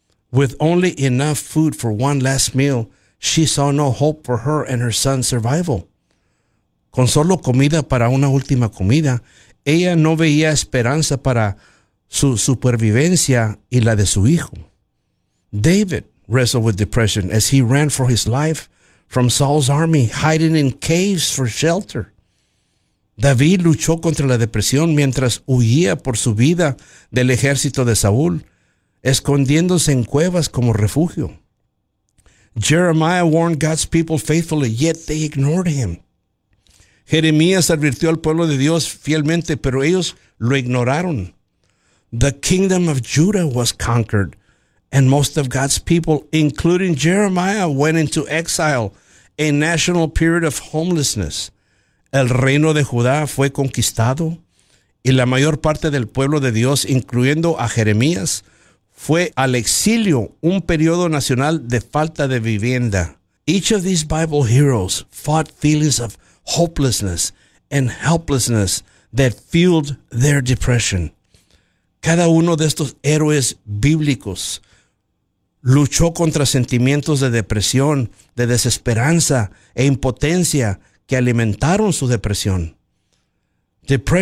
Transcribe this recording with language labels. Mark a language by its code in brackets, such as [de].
[en] With only enough food for one last meal, she saw no hope for her and her son's survival. [es] Con solo comida para una última comida, ella no veía esperanza para su supervivencia y la de su hijo. [en] David wrestled with depression as he ran for his life from Saul's army, hiding in caves for shelter. [es] David luchó contra la depresión mientras huía por su vida del ejército de Saúl, escondiéndose en cuevas como refugio. [en] Jeremiah warned God's people faithfully, yet they ignored him. [es] Jeremías advirtió al pueblo de Dios fielmente, pero ellos lo ignoraron. [en] The kingdom of Judah was conquered, and most of God's people, including Jeremiah, went into exile, a national period of homelessness. [es] El reino de Judá fue conquistado, y la mayor parte del pueblo de Dios, incluyendo a Jeremías, fue al exilio, un periodo nacional de falta de vivienda. [en] Each of these Bible heroes fought feelings of hopelessness and helplessness that fueled their depression. [es] Cada uno de estos héroes bíblicos luchó contra sentimientos de depresión, de desesperanza e impotencia que alimentaron su depresión. Depresión.